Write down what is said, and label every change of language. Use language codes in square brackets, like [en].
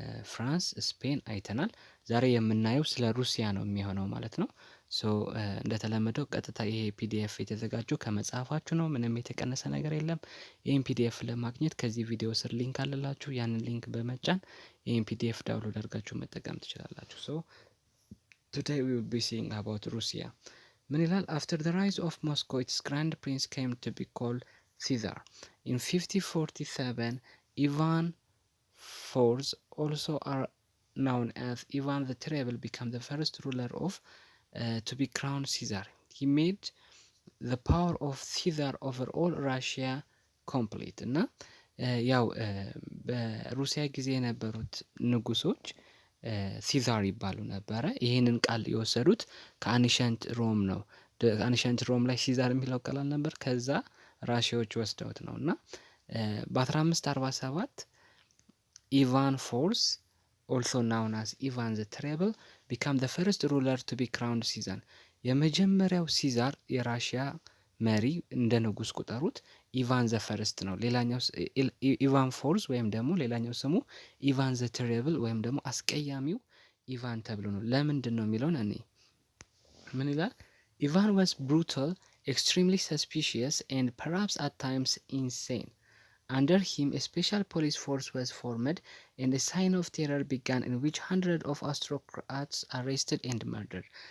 [am] ፍራንስ፣ ስፔን አይተናል። ዛሬ የምናየው ስለ ሩሲያ ነው የሚሆነው ማለት ነው። ሶ እንደተለመደው ቀጥታ ይሄ ፒዲኤፍ የተዘጋጀው ከመጽሐፋችሁ ነው። ምንም የተቀነሰ ነገር የለም። ይህን ፒዲኤፍ ለማግኘት ከዚህ ቪዲዮ ስር ሊንክ አለላችሁ። ያንን ሊንክ በመጫን ይህን ፒዲኤፍ ዳውንሎድ አድርጋችሁ መጠቀም ትችላላችሁ። [en] ሶ ቱዴይ ዊ ዊል ቢ ሲንግ አባውት ሩሲያ። [am] ምን ይላል? [en] አፍተር ዘ ራይዝ ኦፍ ሞስኮ ኢትስ ግራንድ ፕሪንስ ኬም ቱ ቢ ኮልድ ሲዛር ኢን 5047 ኢቫን fourth, also are known as Ivan the Terrible, became the first ruler of to be crowned Caesar. He made the power of Caesar over all Russia complete. [am] እና ያው በሩሲያ ጊዜ የነበሩት ንጉሶች ሲዛር ይባሉ ነበረ። ይህንን ቃል የወሰዱት ከአንሸንት ሮም ነው። አንሸንት ሮም ላይ ሲዛር የሚለው ቃል ነበር። ከዛ ራሽያዎች ወስደውት ነው እና በ1547 [en] Ivan IV, also known as Ivan the Terrible, became the first ruler to be crowned Caesar. [am] የመጀመሪያው ሲዛር የራሽያ መሪ እንደ ንጉስ ቁጠሩት ኢቫን ዘ ፈርስት ነው። ሌላኛው ኢቫን ፎርዝ ወይም ደግሞ ሌላኛው ስሙ ኢቫን ዘ ቴሪብል ወይም ደግሞ አስቀያሚው ኢቫን ተብሎ ነው። ለምንድን ነው የሚለውን እኔ ምን ይላል? [en] ኢቫን was brutal, extremely suspicious and perhaps at times insane. Under him, a special police force was formed, and a sign of terror began in which hundreds of aristocrats arrested and murdered.